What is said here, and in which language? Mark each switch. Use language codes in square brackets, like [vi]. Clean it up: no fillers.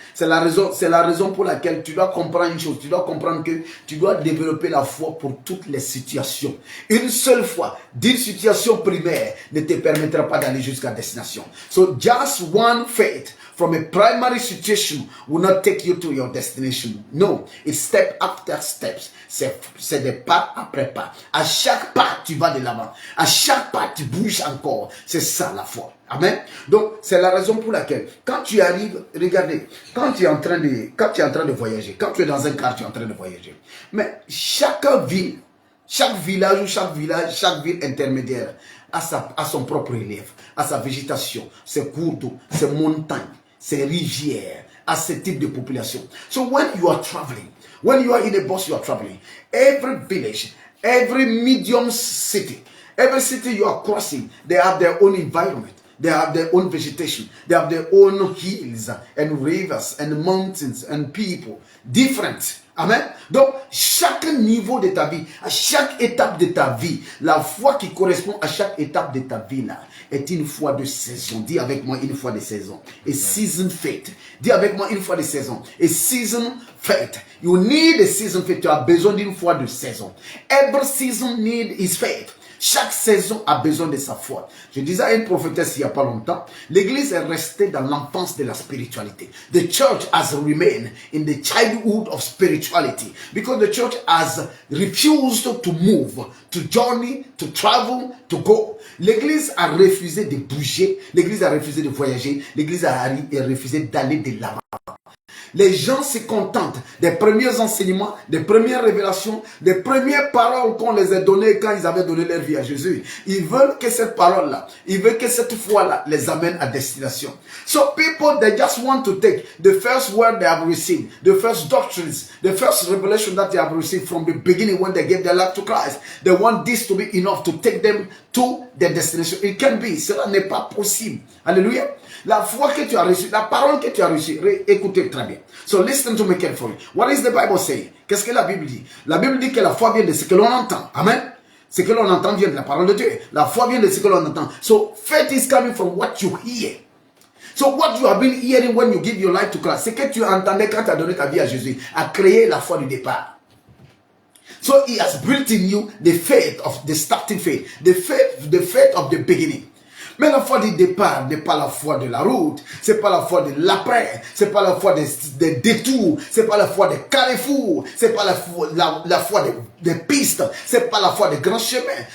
[fr] C'est la raison pour laquelle tu dois comprendre une chose. Tu dois comprendre que tu dois développer la foi pour toutes les situations. Une seule fois d'une situation primaire ne te permettra pas d'aller jusqu'à destination. [en] So just one faith from a primary situation will not take you to your destination. No, it's step after steps. [fr] C'est des pas après pas. À chaque pas, tu vas de l'avant. À chaque pas, tu bouges encore. C'est ça la foi. Amen. Donc, c'est la raison pour laquelle, quand tu arrives, regardez, quand tu es en train de voyager, quand tu es dans un car, tu es en train de voyager. Mais chaque ville, chaque village, chaque ville intermédiaire a son propre relief, a sa végétation, ses cours d'eau, ses montagnes, ses rivières, a ce type de population. [en] So when you are traveling, when you are in a bus, you are traveling, every village, every medium city, every city you are crossing, they have their own environment. They have their own vegetation. They have their own hills and rivers and mountains and people. Different. Amen. [fr] Donc, chaque niveau de ta vie, à chaque étape de ta vie, la foi qui correspond à chaque étape de ta vie là, est une foi de saison. Dis avec moi une foi de saison. [en] A season faith. [fr] Dis avec moi une foi de saison. [en] A season faith. You need a season faith. [fr] Tu as besoin d'une foi de saison. [en] Every season need his faith. [fr] Chaque saison a besoin de sa foi. Je disais à une prophétesse il n'y a pas longtemps, l'église est restée dans l'enfance de la spiritualité. [en] The church has remained in the childhood of spirituality because the church has refused to move, to journey, to travel, to go. [fr] L'église a refusé de bouger, l'église a refusé de voyager, l'église a refusé d'aller de l'avant. Les gens se contentent des premiers enseignements, des premières révélations, des premières paroles qu'on les a données quand ils avaient donné leur vie à Jésus. Ils veulent que cette parole-là, ils veulent que cette foi-là les amène à destination. [en] So people, they just want to take the first word they have received, the first doctrines, the first revelation that they have received from the beginning when they gave their life to Christ. They want this to be enough to take them to their destination. It can be. [fr] Cela n'est pas possible. [en] Alléluia. [fr] La foi que tu as reçue, la parole que tu as reçue, écoutez très bien. [en] So listen to me carefully. What is the Bible saying? [fr] Qu'est-ce que la Bible dit? La Bible dit que la foi vient de ce que l'on entend. Amen. Ce que l'on entend vient de la parole de Dieu. La foi vient de ce que l'on entend. [en] So faith is coming from what you hear. So what you have been hearing when you give your life to Christ, [fr] c'est que tu entendais quand tu as donné ta vie à Jésus, a créé la foi du départ. [en] So he has built in you the faith of the starting faith, the faith of the beginning. [fr] Mais la foi du départ n'est pas la foi de la route, c'est pas la foi de l'après, c'est pas la foi des détours, c'est pas la foi des carrefours, c'est pas la foi des pistes, c'est pas la foi des grands chemins.